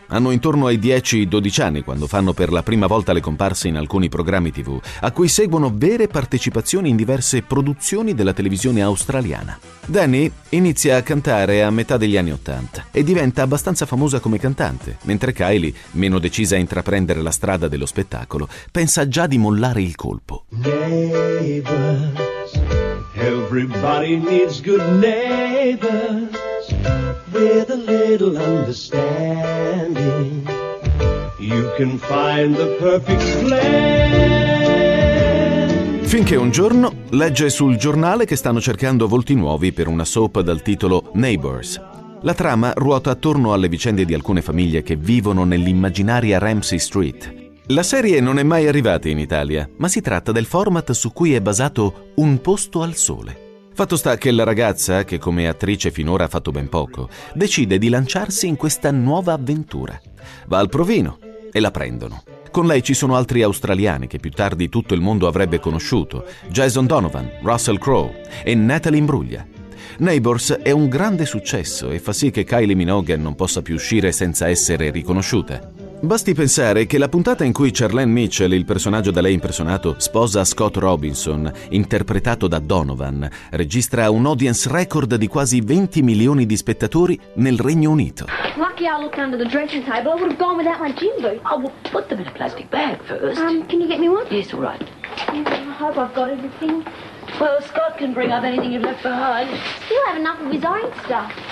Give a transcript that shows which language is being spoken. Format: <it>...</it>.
<it>Hanno intorno ai 10-12 anni quando fanno per la prima volta le comparse in alcuni programmi TV, a cui seguono vere partecipazioni in diverse produzioni della televisione australiana. Danny inizia a cantare a metà degli anni 80 e diventa abbastanza famosa come cantante, mentre Kylie, meno decisa a intraprendere la strada dello spettacolo, pensa già di mollare il colpo.</it> <en>Neighbors. Everybody needs good neighbors with a little understanding. You can find the perfect blend.</en> <it>Finché un giorno legge sul giornale che stanno cercando volti nuovi per una soap dal titolo Neighbors. La trama ruota attorno alle vicende di alcune famiglie che vivono nell'immaginaria Ramsey Street. La serie non è mai arrivata in Italia, ma si tratta del format su cui è basato Un posto al sole. Fatto sta che la ragazza, che come attrice finora ha fatto ben poco, decide di lanciarsi in questa nuova avventura. Va al provino e la prendono. Con lei ci sono altri australiani che più tardi tutto il mondo avrebbe conosciuto, Jason Donovan, Russell Crowe e Natalie Imbruglia. Neighbors è un grande successo e fa sì che Kylie Minogue non possa più uscire senza essere riconosciuta. Basti pensare che la puntata in cui Charlene Mitchell, il personaggio da lei impersonato, sposa Scott Robinson, interpretato da Donovan, registra un audience record di quasi 20 milioni di spettatori nel Regno Unito.</it> <en>Lucky I looked under the dressing table, I would have gone without my gym boots. I will put them in a plastic bag first. Can you get me one? Yes, all right. I hope I've got everything. Well, Scott can bring up anything you've left behind. He'll have enough of his own stuff.</en>